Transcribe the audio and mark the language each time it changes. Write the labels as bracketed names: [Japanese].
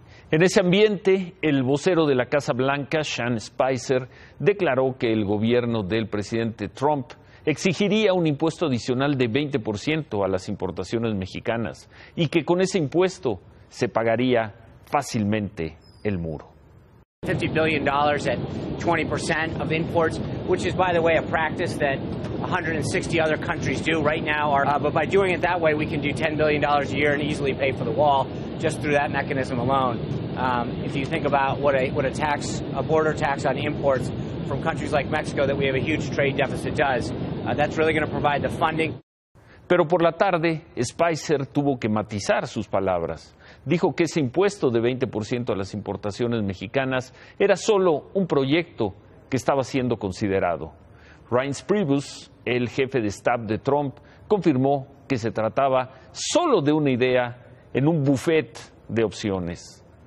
[Spanish] En ese ambiente, el vocero de la Casa Blanca, Sean Spicer, declaró que el gobierno del presidente Trump exigiría un impuesto adicional de 20% a las importaciones mexicanas y que con ese impuesto se pagaría fácilmente el muro. [English] $50 billion at 20% of imports, which is, by the way, a practice that 160 other countries do right now. But by doing it that way, we can do $10 billion a year and easily pay for the wall just through that mechanism alone. If you think about what a border tax on imports from countries like Mexico that we have a huge trade deficit does. That's really going to provide the funding. [Spanish] Pero por la tarde, Spicer tuvo que matizar sus palabras. Dijo que ese impuesto de 20% a las importaciones mexicanas era solo un proyecto que estaba siendo considerado. Reince Priebus, el jefe de staff de Trump, confirmó que se trataba solo de una idea en un buffet de opciones.